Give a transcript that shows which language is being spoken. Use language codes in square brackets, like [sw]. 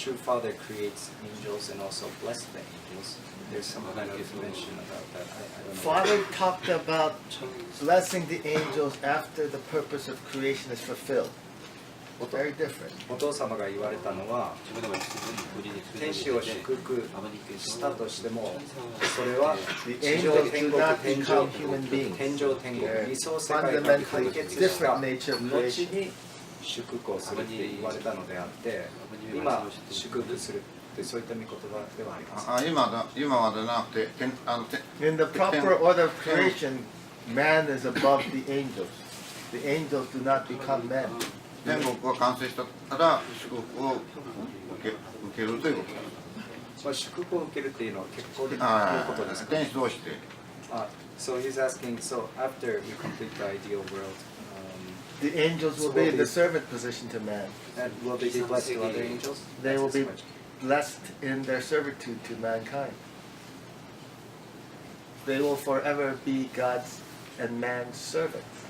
[en] True father creates angels and also bless the angels. There's some kind of mention about that. I don't know. Father talked about blessing the angels after the purpose of creation is fulfilled. Very different. [ja] お父様が言われたのは、天使を祝福したとしても、それは地上天国、天上天国、理想世界が解決した後に祝福をするって言われたのであって、今祝福するってそういった御言葉ではあります。今はでなくて、 [en] In the proper order of creation, man is above the angels. The angels do not become men. [ja] 天国が完成したら祝福を受けるということです。まあ、祝福を受けるっていうのは結構いうことですか。天使同士で。 [en] So he's asking, so after we complete the ideal world, The angels will be in the servant position to man. and will they be blessed to other angels? They will be blessed in their servitude to mankind. They will forever be God's and man's servants.